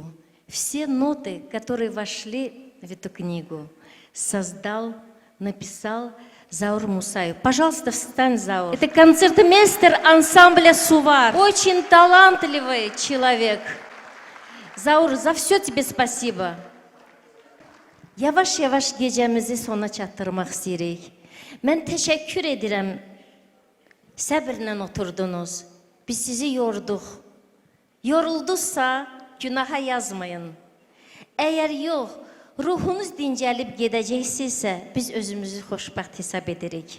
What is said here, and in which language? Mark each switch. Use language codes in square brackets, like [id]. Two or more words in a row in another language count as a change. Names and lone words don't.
[ru] Все ноты, которые вошли в эту книгу, создал, написал Заур Мусаев. Пожалуйста, встань, Заур. Это концертмейстер ансамбля «Сувар». Очень талантливый человек. Заур, за все тебе спасибо. [az] Yavaş-yavaş gecemizi sona çatdırmaq istəyirik. Mən təşəkkür edirəm. Səbirlə oturdunuz. Biz sizi yorduq. Yorulduzsa günaha yazmayın. Əgər yox, ruhunuz dincəlib gedəcəksinizsə, biz özümüzü xoşbəxt hesab edirik.